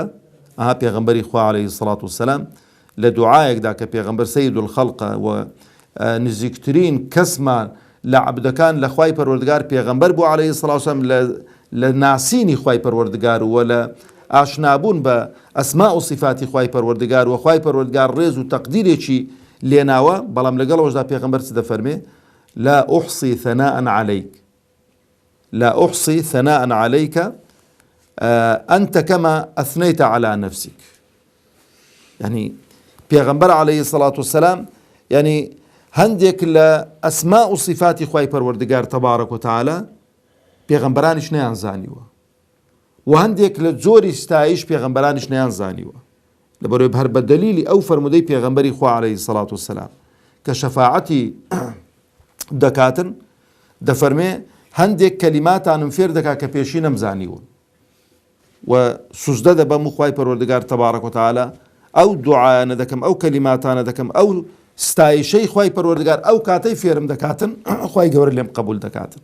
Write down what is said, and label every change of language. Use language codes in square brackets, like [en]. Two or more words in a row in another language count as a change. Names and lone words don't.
[ckb] ئەها پێغەمبەری خوا [ar] عەلەیهی سەڵات وسەلام [ckb] لە دوعایەکدا کە پێغەمبەر [ar] سەید الخەڵقە [ckb] و نزیکترین کەسمان لە عەبدەکان لە خوای پەروەردگار پێغەمبەر بوو [ar] عەلەیهی سەڵات وسەلام [ckb] لە ناسینی خوای پەروەردگار و لە ئاشنابوون بە ئەسما و صفاتی خوای پەروەردگار و خوای پەروەردگار ڕێز و تەقدیرێکی لێناوە. بەڵام لەگەڵەوەشدا پێغەمبەر چ دەفەرمێ؟ [ar] لا أحصي ثناء عليك لا أحصي ثناء عليك أنت كما أثنيت على نفسك. [ckb] يعني پێغەمبەر [ar] عەلەیهی سەڵات وسەلام [ckb] يعني هەندێک لە ئەسما و صفاتی خوای پەروەردگار [ar] تەبارەک و تەعالا [ckb] پێغەمبەرانیش نەیان زانیوە و هەندێک لە جۆری ستایش پێغەمبەرانیش نەیان زانیوە. لەبەرەوەی هەر بە دەلیلی ئەو فەرمودەی پێغەمبەری خوا [ar] عەلەیهی سەڵات وسەلام [ckb] کە شەفاعەتی دەکاتن دەفەرمێ هەندێک کەلیماتانم فێر دەکا کە پێشی نەمزانیون و سوزدە دەبەم و خوای پەروەردگار [ar] تەبارەک و تەعالا [ckb] ئەو دوعایانە دەکەم، ئەو کەلیماتانە دەکەم، ئەو ستایشەی خوای پەروەردگار ئەو کاتەی فێرم دەکاتن خوای گەورە لێم قبول دەکاتن.